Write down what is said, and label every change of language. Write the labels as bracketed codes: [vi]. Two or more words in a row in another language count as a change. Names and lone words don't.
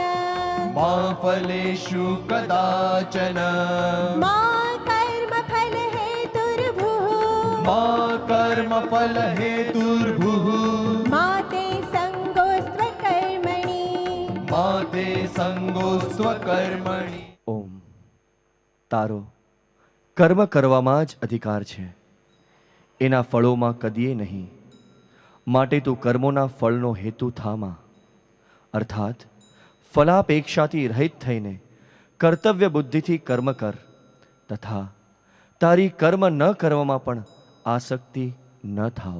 [sa] मा फलेषु कदाचन मा कर्मफलहेतुर्भुः मा कर्मफलहेतुर्भुः मा ते सङ्गोऽस्त्वकर्मणि मा ते संगोस्त्वकर्मणि। [gu] ઓમ તારો કર્મ કરવામાં જ અધિકાર છે, એના ફળોમાં કદીએ નહીં. માટે તું કર્મોના ફળનો હેતુ થામાં, અર્થાત ફલાપેક્ષાથી રહિત થઈને કર્તવ્ય બુદ્ધિથી કર્મ કર, તથા તારી કર્મ ન કરવામાં પણ આસક્તિ ન થાવ.